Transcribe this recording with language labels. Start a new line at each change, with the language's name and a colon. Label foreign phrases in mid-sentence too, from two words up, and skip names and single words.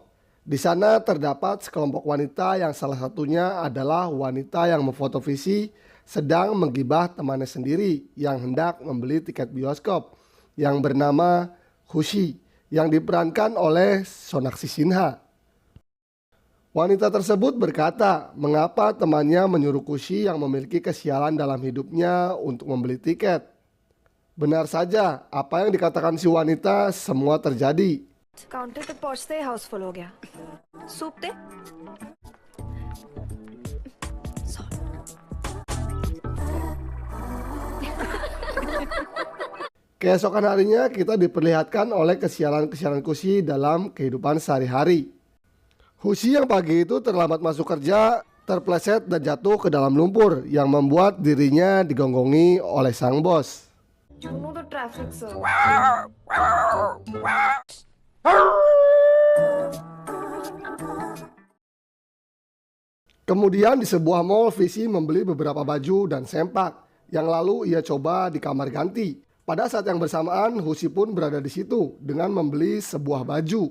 Indonesian: Di sana terdapat sekelompok wanita yang salah satunya adalah wanita yang memfoto Visi sedang menggibah temannya sendiri yang hendak membeli tiket bioskop yang bernama Hushi yang diperankan oleh Sonakshi Sinha. Wanita tersebut berkata mengapa temannya menyuruh Kushi yang memiliki kesialan dalam hidupnya untuk membeli tiket. Benar saja, apa yang dikatakan si wanita semua terjadi.
Hindi: काउंटर पे पहुंचते ही
English: house full
Hindi: हो गया। सूप दे।
Indonesian: Keesokan harinya kita diperlihatkan oleh kesialan-kesialan Kushi dalam kehidupan sehari-hari. Kushi yang pagi itu terlambat masuk kerja, terpleset dan jatuh ke dalam lumpur yang membuat dirinya digonggongi oleh sang bos.
English: You know the traffic, sir.
Indonesian: Kemudian di sebuah mall, Visi membeli beberapa baju dan sempak yang lalu ia coba di kamar ganti. Pada saat yang bersamaan, Hushi pun berada di situ dengan membeli sebuah baju.